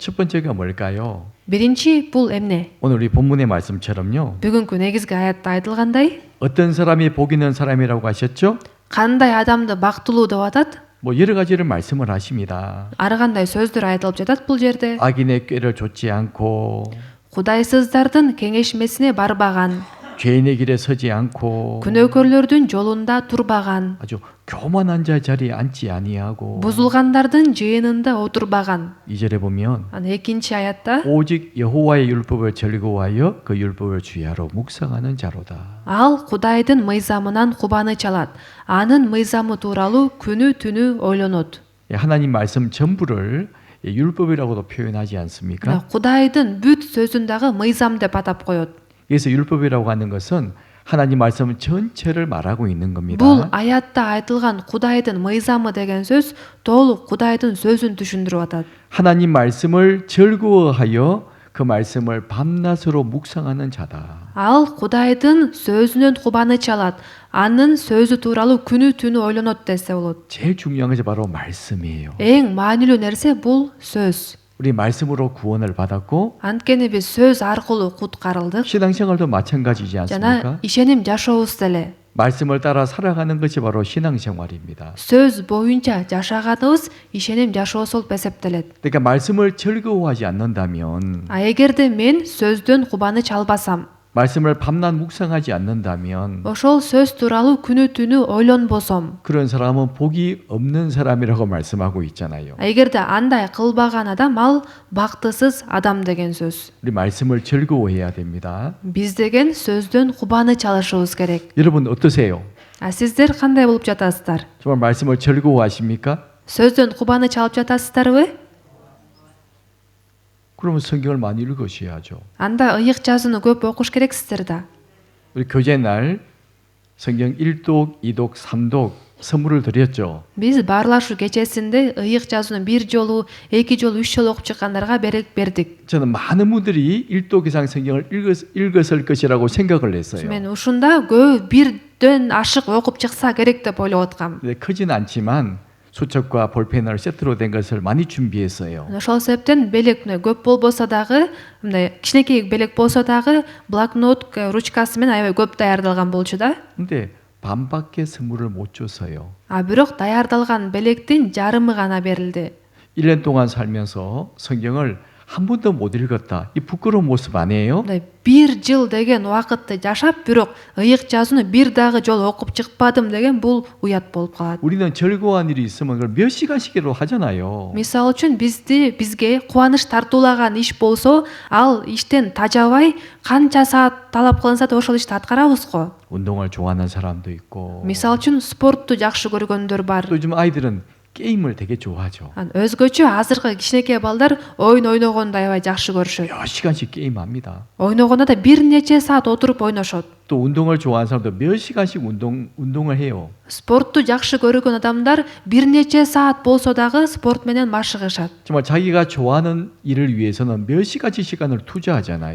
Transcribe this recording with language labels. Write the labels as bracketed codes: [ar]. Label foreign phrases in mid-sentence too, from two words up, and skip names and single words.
[ko] 첫 번째가 뭘까요? [ky] Биринчи бул эмне? [ko] 오늘 우리 본문의 말씀처럼요. [ky] Бүгүнкү негизги аятта айтылгандай, [ko] 어떤 사람이 복 있는 사람이라고 하셨죠? [ky] кандай адамды бактылуу деп атат? [ko] 뭐 여러 가지를 말씀을 하십니다. [ky] Ар кандай сөздөр айтылып жатат бул жерде. [ko] 악인의 꾀를 좇지 않고 [ky] Кудайсыздардын кеңешмесине барбаган, [ko] 죄인의 길에 서지 않고 [ky] күнөөкөрлөрдүн жолунда турбаган, [ko] 아주 교만한 자 자리에 앉지 아니하고 [ky] бузулгандардын жыйынында отурбаган. [ko] 2절에 보면 [ky] Анан экинчи аятта [ko] 오직 여호와의 율법을 즐거워하여 그 율법을 주야로 묵상하는 자로다. [ky] ал Кудайдын мыйзамынан кубаныч алат. Анын мыйзамы тууралуу күнү түнү ойлонот. [ko] 하나님 말씀 전부를 율법이라고도 표현하지 않습니까? [ky] Кудайдын бүт сөзүн дагы мыйзам деп атап коет. [ko] 그래서 율법이라고 하는 것은 하나님 말씀 전체를 말하고 있는 겁니다. [ky] Бул аятта айтылган Кудайдын мыйзамы деген сөз толук Кудайдын сөзүн түшүндүрүп атат. [ko] 하나님 말씀을 즐거워하여 그 말씀을 밤낮으로 묵상하는 자다. [ky] Ал Кудайдын сөзүнөн кубаныч алат. Анын сөзү тууралуу күнү түнү ойлонот десе болот. [ko] 제일 중요한 것이 바로 말씀이에요. [ky] Эң маанилүү нерсе бул сөз. [ko] 우리 말씀으로 구원을 받았고 [ky] Анткени биз сөз аркылуу куткарылдык. [ko] 신앙생활도 마찬가지지 [ky] Жана [ko] 않습니까? [ky] ишеним жашообуз деле. [ko] 말씀을 따라 살아가는 것이 바로 신앙생활입니다. [ky] сөз боюнча жашаганыбыз ишеним жашоосу болуп эсептелет. [ko] 그러니까 말씀을 즐거워하지 않는다면 [ky] А эгерде мен сөздөн кубаныч албасам, [ko] 말씀을 밤낮 묵상하지 않는다면 [ky] ошол сөз тууралуу күнү түнү ойлонбосом, [ko] 그런 사람은 복이 없는 사람이라고 말씀하고 있잖아요. [ky] эгерде андай кылбаган адам ал бактысыз адам деген сөз. [ko] 우리 말씀을 즐거워해야 됩니다. [ky] Биз деген сөздөн кубаныч алышыбыз керек. [ko] 여러분 어떠세요? [ky] А сиздер кандай болуп жатасыздар? [ko] 정말 말씀을 즐거워하십니까? [ky] сөздөн кубаныч алып жатасыздарбы? [ko] 그러면 성경을 많이 읽으셔야죠. [ky] Анда ыйык жазууну көп окуш керексиздер да. [ko] 우리 교제 날 성경 1독, 2독, 3독 선물을 드렸죠. [ky] Биз баарлашуу кечесинде ыйык жазууну 1 жолу, 2 жолу, 3 жолу окуп чыккандарга бердик. [ko] 저는 많은 분들이 1독 이상 성경을 읽었을 것이라고 생각을 했어요. [ky] Мен ушунда көп 1ден ашык окуп чыкса керек деп ойлоп аткам. [ko] 근데 크진 않지만 수첩과 볼펜을 세트로 된 것을 많이 준비했어요. [ky] Ошол себептен белек көп болбосо дагы, мындай кичинекей белек болсо дагы блокнот, ручкасы менен аябай көп даярдалган болчу да. [ko] 근데 반밖에 선물을 못 줬어요. [ky] А бирок даярдалган белектин жарымы гана берилди. [ko] 1년 동안 살면서 성경을 한 번도 못 읽었다. 이 부끄러운 모습 아니에요? [ky] 1 жыл деген убакытты жашап, бирок ыйык жазууну 1 дагы жолу окуп чыкпадым деген бул уят болуп калат. [ko] 우리는 즐거워한 일이 있으면 그걸 몇 시간씩이라도 하잖아요. [ky] Мисалы үчүн бизге кубаныч тартуулаган иш болсо, ал иштен тажабай канча саат талап кылынса да ошол ишти аткарабыз го. [ko] 운동을 좋아하는 사람도 있고 [ky] Мисалы үчүн спортту жакшы көргөндөр бар. [ko] 또 요즘 아이들은 게임을 되게 좋아하죠. [ky] Өзгөчө азыркы кичинекей балдар oyun ойногонду аябай жакшы көрүшөт. [ko] 몇 시간씩 게임합니다. [ky] Ойногондо да бир нече саат отуруп ойношот. [ko] 또 운동을 좋아하는 사람도 몇 시간씩 운동을 해요. [ky] Спортту жакшы көргөн адамдар бир нече саат болсо дагы спорт менен машыгышат. [ko] 정말 자기가 좋아하는 일을 위해서는 몇 시간씩 시간을 투자하잖아요.